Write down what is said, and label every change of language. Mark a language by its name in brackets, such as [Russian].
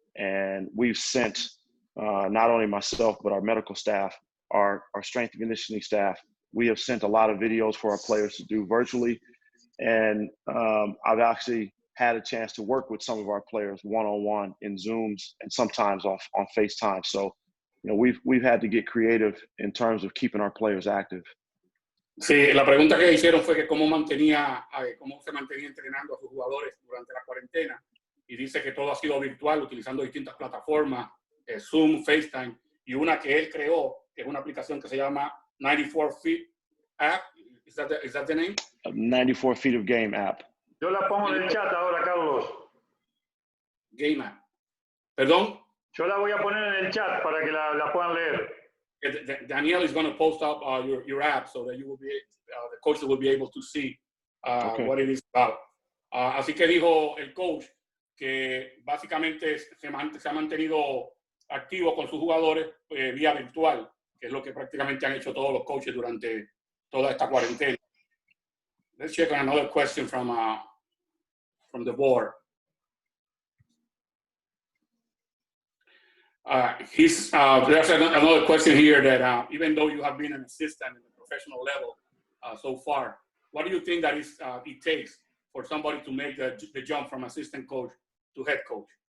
[English] And we've sent not only myself, but our medical staff, our strength and conditioning staff, we have sent a lot of videos for our players to do virtually. And I've actually had a chance to work with some of our players one-on-one in Zooms and sometimes on FaceTime. So, you know, we've had to get creative in terms of keeping our players active. [Spanish] Sí, la pregunta que hicieron fue que cómo se mantenía entrenando a sus jugadores durante la cuarentena. Y dice que todo ha sido virtual, utilizando distintas plataformas, Zoom, FaceTime, y una que él creó, que es una aplicación que se llama 94 Feet App. [English] Is that the name? 94 Feet of Game app. [Spanish] Yo la pongo en el chat ahora, Carlos. [English] Game App. [Spanish] ¿Perdón? Yo la voy a poner en el chat para que la puedan leer. [English] Daniel is going to post up your app so that you will be, the coaches will be able to see what it is about. [Spanish] Así que dijo el coach que básicamente se ha mantenido activo con sus jugadores vía virtual, que es lo que prácticamente han hecho todos los coaches durante toda esta cuarentena. [English] Let's check on another question from the board. There's another question here that even though you have been an assistant at the professional level so far, what do you think that it takes for somebody to make the jump from assistant coach to head coach?